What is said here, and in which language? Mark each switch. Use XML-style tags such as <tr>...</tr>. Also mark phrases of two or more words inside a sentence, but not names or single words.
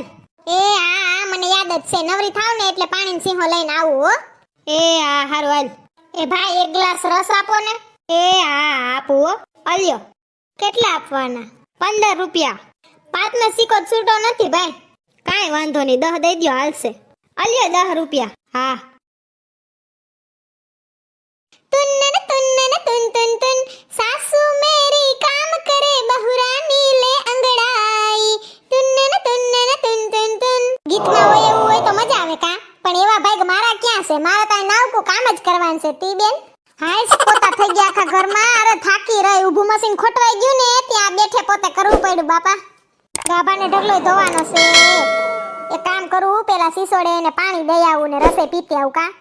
<gu>એ હા મને યાદ જ છે, નવરી થાવ ને એટલે પાણીનો સિંહો લઈને આવું હો. એ હા હારું હાલ. એ ભાઈ એક ગ્લાસ રસ આપો ને. એ હા આપું હો. અલ્યો. કેટલા આપવાના? 15 રૂપિયા. પાંચનો સિક્કો છૂટો નથી ભાઈ. કાંઈ વાંધો નહીં, 10 દઈ દ્યો હાલશે. અલ્યો 10 રૂપિયા. હા.</gu> <hi>तुन्नन तुन्नन तुन तुन तुन सासू मेरी काम करे बहुरानी ले अंगड़ाई तुन्नन तुन्नन तुन तुन तुन.</hi> <gu>ગીતમાં હોય એવું હોય તો મજા આવે કા, પણ એવા ભાઈ મારા ક્યાં છે? મારા તો નાવકું કામ જ કરવાનું છે તી બેન. હાય પોતા થઈ ગયા આખા ઘરમાં. અરે થાકી રહી, ઊભું મશીન ખોટવાઈ ગયું ને ત્યાં બેઠે પોતે કરવું પડ્યું બાપા. ગાભાને ઢગલો ધોવાનો છે. એક કામ કરું, પેલા સિસોડે એને પાણી દઈ આવું ને રસે પીતી આવું કા.</gu>